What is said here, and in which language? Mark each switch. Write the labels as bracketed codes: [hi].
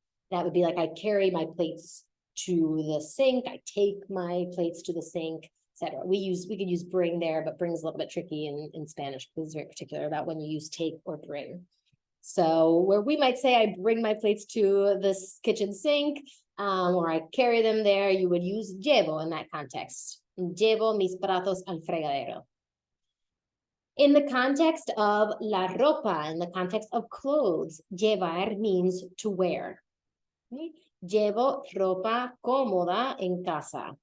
[en] That would be like I carry my plates to the sink, I take my plates to the sink, etc. We could use bring there, but bring is a little bit tricky in Spanish because it's very particular about when you use take or bring. So where we might say I bring my plates to this kitchen sink, or I carry them there, you would use llevo in that context. [es] Llevo mis platos al fregadero. [en] In the context of la ropa, in the context of clothes, llevar means to wear. Okay? [es] Llevo ropa cómoda en casa.